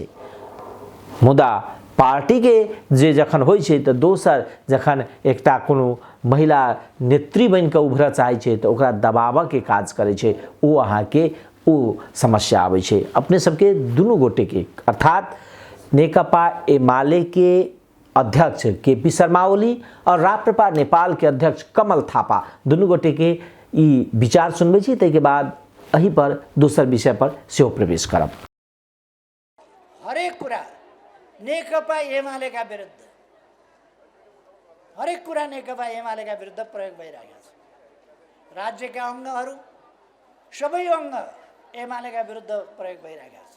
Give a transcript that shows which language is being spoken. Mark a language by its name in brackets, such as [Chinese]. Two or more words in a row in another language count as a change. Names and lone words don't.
[Maithili] मुदा पार्टी के जे जखन होइ छै त दोसर जखन एकटा कोनो महिला नेत्री बन के उभरऽ चाहै छै त ओकरा दबाव के काज करै छै, ओ अहाँ के ओ समस्या आबै छै अपने सबके दुनू गोटे के, अर्थात नेकपा एमाले के अध्यक्ष केपी शर्मा ओली और राप्रपा नेपाल के अध्यक्ष कमल थापा दुनू गोटे के ई विचार सुनबै छी, ताहि के बाद अही पर दोसर विषय पर सेहो प्रवेश करब। [Nepali] हरेक कुरा नेकपा एमालेका विरुद्ध, हरेक कुरा नेकपा एमालेका विरुद्ध प्रयोग भइरहेको छ। राज्यका अङ्गहरू सबै अङ्ग एमालेका विरुद्ध प्रयोग भइरहेका छ।